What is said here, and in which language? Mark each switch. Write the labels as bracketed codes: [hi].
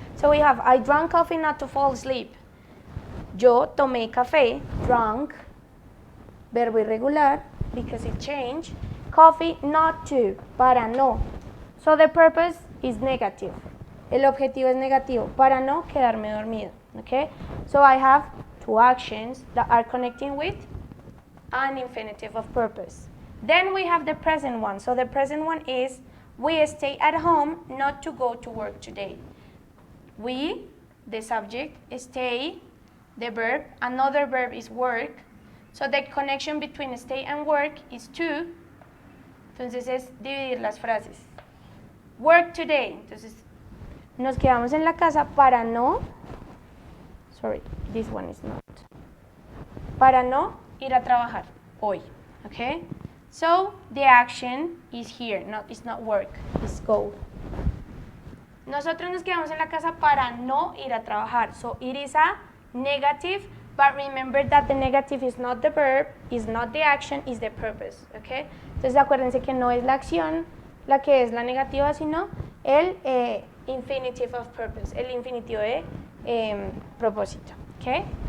[en] So we have, I drank coffee not to fall asleep. [es] Yo tomé café, [en] drank, [es] verbo irregular, [en] because it changed. Coffee not to, [es] para no. [en] So the purpose is negative. [es] El objetivo es negativo, para no quedarme dormido. [en] Okay? So I have two actions that are connecting with an infinitive of purpose. Then we have the present one. So the present one is, we stay at home not to go to work today. We, the subject, stay, the verb, another verb is work. So the connection between stay and work is to. [es] Entonces es dividir las frases. [en] Work today. [es] Entonces nos quedamos en la casa para no, [en] sorry, this one is not. [es] Para no ir a trabajar hoy, okay? [en] So the action is here, it's not work, it's go. [es] Nosotros nos quedamos en la casa para no ir a trabajar. [en] So it is a negative, but remember that the negative is not the verb, is not the action, is the purpose, okay? [es] Entonces acuérdense que no es la acción la que es la negativa, sino el [en] infinitive of purpose, [es] el infinitivo de propósito, okay?